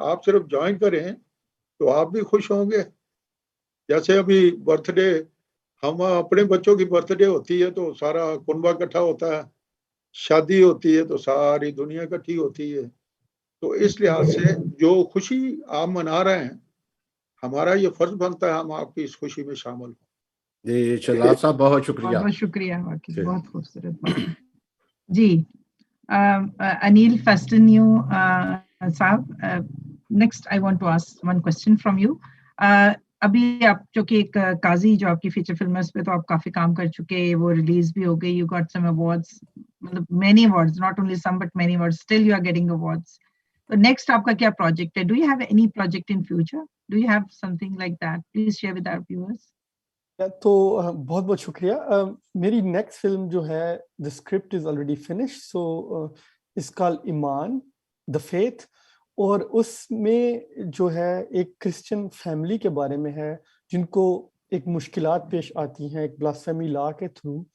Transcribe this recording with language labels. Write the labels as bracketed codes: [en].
[hi] आप सिर्फ ज्वाइन करें तो आप भी खुश होंगे। जैसे अभी बर्थडे, हम अपने बच्चों की बर्थडे होती है तो सारा कुनबा इकट्ठा होता है, शादी होती है तो सारी दुनिया इकट्ठी होती है। तो इस लिहाज से जो खुशी आप मना रहे हैं, हमारा ये फर्ज बनता है हम आपकी इस खुशी में शामिल हो। जी शहजाद साहब बहुत शुक्रिया। बहुत शुक्रिया, वाकई बहुत खूबसूरत बात। [en] जी, Anil Fastenyu साहब, next I want to ask one question from you. [hi] अभी आप जो कि एक काजी जो आपकी फीचर फिल्म है उस पे तो आप काफी काम कर चुके हैं, वो रिलीज भी हो गई, [en] you got some awards, [hi] मतलब [en] many awards, not only some but many awards, still you are getting awards. So next [hi] आपका क्या [en] project है? Do you have any project in future? Do you have something like that? Please share with our viewers. [hi] तो बहुत बहुत शुक्रिया। मेरी next film जो है, [en] the script is already finish, so it's called Imaan the faith, [hi] और उसमें जो है एक क्रिश्चियन फैमिली के बारे में है जिनको एक मुश्किलात पेश आती हैं एक ब्लास्फेमी लॉ के थ्रू।